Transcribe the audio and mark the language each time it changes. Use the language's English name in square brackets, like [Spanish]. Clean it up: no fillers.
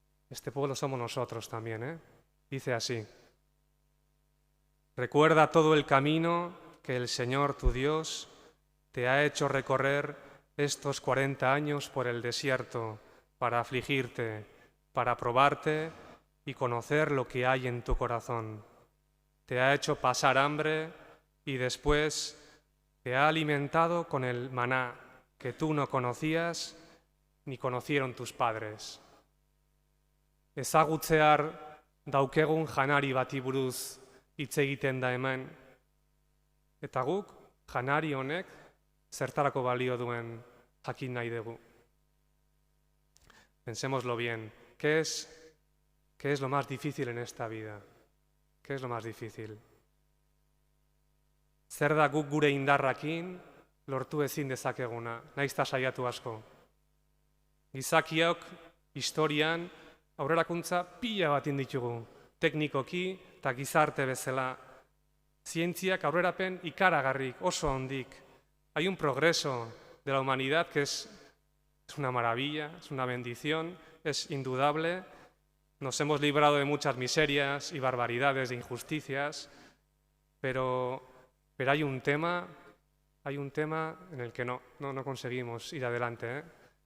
[Spanish] Este pueblo somos nosotros también, Dice así: recuerda todo el camino que el Señor tu Dios te ha hecho recorrer estos 40 años por el desierto para afligirte, para probarte y conocer lo que hay en tu corazón. Te ha hecho pasar hambre y después te ha alimentado con el maná que tú no conocías ni conocieron tus padres. [Basque] Ezagutzear daukegun janari bati buruz hitz egiten da hemen. Eta guk janari honek zertarako balio duen jakin nahi dugu. [Spanish] Pensémoslo bien. ¿Qué es lo más difícil en esta vida? ¿Qué es lo más difícil? [Basque] Zer da guk gure indarrakin lortu ezin dezakeguna, nahiz eta saiatu asko. Gizakiok historian aurrerakuntza pila bat ditugu, teknikoki eta gizarte bezala. Zientziak aurrerapen ikaragarrik, oso handik. [Spanish] Hay un progreso de la humanidad que es una maravilla, es una bendición, es indudable. Nos hemos librado de muchas miserias y barbaridades, de injusticias, pero hay un tema en el que no conseguimos ir adelante.